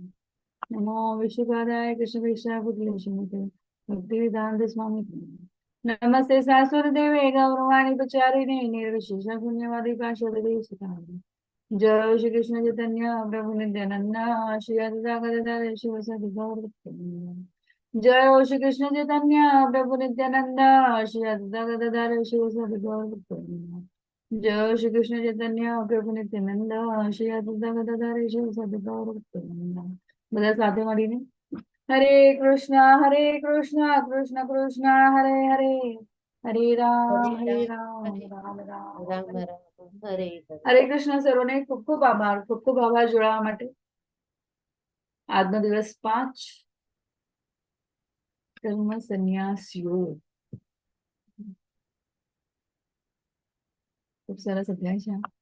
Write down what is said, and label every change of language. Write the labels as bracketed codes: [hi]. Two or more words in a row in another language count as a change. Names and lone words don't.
[sa] नमो विष्णुपादाय कृष्णवेषाय भूतलेशमते भक्तिवेदांत स्वामी नमस्ते सासुरदेवे गौरवाणी प्रचारिणे निर्विशेष पुण्यवादी पार्षदेशिकाय जय श्री कृष्ण चैतन्य प्रभु नित्यानंद श्री अद्वैत गदाधर शिवसदि गौरभक्तवृंद। जय हो श्री कृष्ण चैतन्य प्रभु नित्यानंद श्री अद्वैत गदाधर शिवसदि गौरभक्तवृंद। जय हो श्री कृष्ण चैतन्य प्रभु नित्यानंद श्री अद्वैत गदाधर शिवसदि गौरभक्तवृंद। [gu] બધા સાથે મળીને [sa] હરે કૃષ્ણ કૃષ્ણ કૃષ્ણ હરે હરે હરે રામ રામ રામ રામ હરે રામ હરે હરે. હરે કૃષ્ણ [gu] સર્વને ખૂબ ખૂબ આભાર જોડાવા માટે. આજનો દિવસ 5 કર્મ સંન્યાસ યોગ ખૂબ સરસ અધ્યાય છે.